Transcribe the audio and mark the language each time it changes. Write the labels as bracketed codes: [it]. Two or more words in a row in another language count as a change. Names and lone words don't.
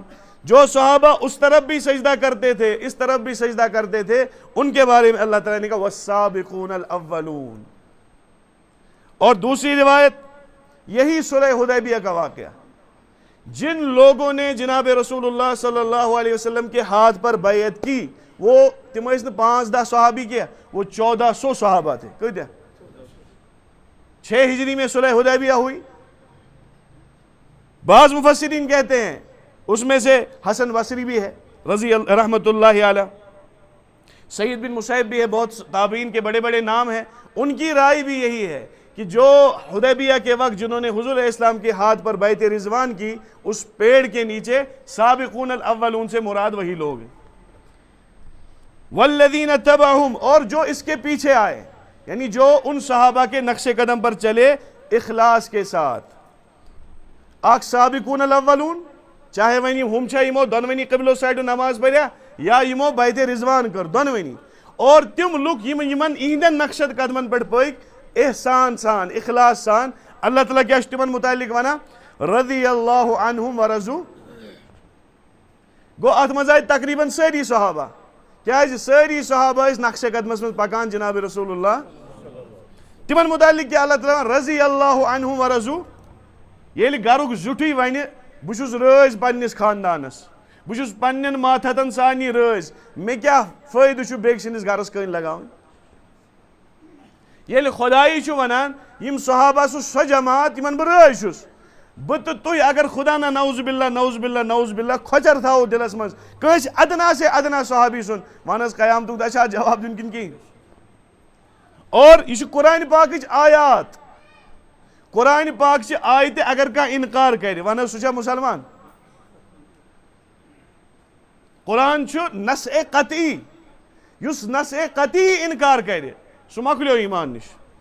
[ur] جو صحابہ اس طرف بھی سجدہ کرتے تھے اس طرف بھی سجدہ کرتے تھے، ان کے بارے میں اللہ تعالیٰ نے کہا [ar] والسابقون الاولون. [ur] اور دوسری روایت، یہی صلح حدیبیہ کا واقعہ، جن لوگوں نے جناب رسول اللہ [ar] صلی اللہ علیہ وسلم [ur] کے ہاتھ پر بیعت کی وہ [ks] تم ٲسۍ نہٕ 5-10 صحابی کینٛہہ [ur] وہ 1400 صحابہ تھے. [ks] کۭتیاہ؟ [ur] 6 ہجری میں صلح حدیبیہ ہوئی. بعض مفسرین کہتے ہیں اس میں سے حسن بصری بھی ہے رضی [ar] رحمۃ اللہ علیہ, [ur] سعید بن مسیب بھی ہے, بہت تابعین کے بڑے بڑے نام ہیں. ان کی رائے بھی یہی ہے کہ جو حدیبیہ کے وقت جنہوں نے حضور [ar] علیہ السلام [ur] کے ہاتھ پر بیعت رضوان کی, اس پیڑ کے نیچے [ar] سابقون الاولون [ur] سے مراد وہی لوگ ہیں. [ar] والذین تبعہم, [ur] اور جو اس کے پیچھے آئے, یعنی جو ان صحابہ کے نقش قدم پر چلے اخلاص کے ساتھ. [ks] اکھ [ar] سابقون الاولون, [ks] چاہے ونی ہم چھا یمو دونونی قبلو سائڈو نماز پڑھیا یا یمو بیعت رضوان کر دونونی, [ur] اور تم لوگ [ks] یمن ایندن نقشد قدمن پر پٔکۍ احسان سان اخلاص سان. اللہ تعالیٰ کیا تمن متعلق ونان [ar] رضی اللہ عنہم ورضوا. [ks] گو ات مز آئی تقریباً ساری صحابہ, کیازِ ساری صحابہ ٲسۍ نقشِ قدمس منٛز پکان جناب رسول اللہ. تمن متعلق کیا اللہ تعالیٰ [ar] رضی اللہ عنہم ورضوا. [ks] ییٚلہِ گرُک زیُٹھٕے ونہِ بہٕ چھُس رٲضۍ پننس خاندانس, بہٕ چھُس پننٮ۪ن ماتحتن سانی رٲضۍ, مےٚ کیٛاہ فٲیدٕ چھُ بیٚکہِ سٕنٛدِس گرس کٔنۍ لگاوٕنۍ. ییٚلہِ خۄدایی چھُ ونان یِم صحابہ چھُ سۄ جماعت یِمن بہٕ رٲضۍ چھُس, بہٕ تہٕ تُہۍ اگر خدا نہ [ar] نعوذ باللہ نعوذ باللہ نعوذ باللہ [ks] کھۄچر تھاوو دلس منٛز کٲنٛسہِ ادنا سے ادنا صحابی سُنٛد, ون حظ قیامتُک دۄہ چھا اتھ جواب دیُن کِنہٕ کِہیٖنۍ. اور یہ چھُ قرآن پاکٕچ آیات, قرآن پاک چہِ آیتہِ اگر کانٛہہ انکار کرِ ون حظ سُہ چھا مسلمان. قرآن چھُ نسء قطعی, یُس نسء قطعی انکار کرِ سُہ مۄکلیو ایمان نِش.